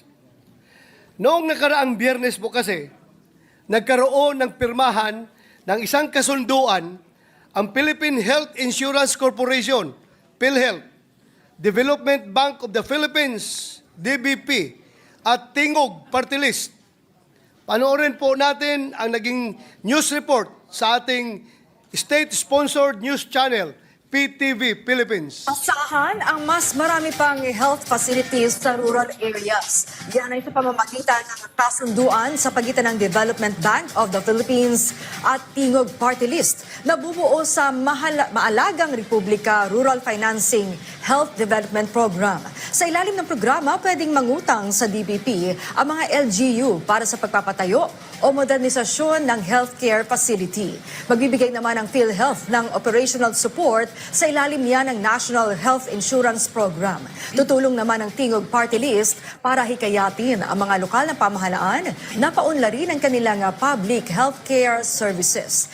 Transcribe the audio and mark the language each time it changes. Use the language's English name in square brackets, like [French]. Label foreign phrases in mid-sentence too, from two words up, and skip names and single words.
[Filipino] Noong nakaraang Biyernes po kasi, nagkaroon ng pirmahan ng isang kasunduan ang Philippine Health Insurance Corporation, Philhealth, Development Bank of the Philippines, DBP, at Tingog Party List Panoorin po natin ang naging news report sa ating [English] state-sponsored news channel, [Filipino] PTV Philippines. Asahan ang mas marami pang [English] health facilities [Filipino] sa [English] rural areas. [Filipino] Yan ay sa pamamagitan ng kasunduan sa pagitan ng Development Bank of the Philippines at Tingog Party List na bumuo sa Maalagang Republika Rural Financing Health Development Program. Sa ilalim ng programa, pwedeng mangutang sa DBP ang mga LGU para sa pagpapatayo o modernisasyon ng [English] healthcare facility. [Filipino] Magbibigay naman ang Philhealth ng [English] operational support [Filipino] sa ilalim niya ng National Health Insurance Program. Tutulong naman ang Tingog Party List para hikayatin ang mga lokal na pamahalaan na paunlarin ang kanilang [English] public healthcare services.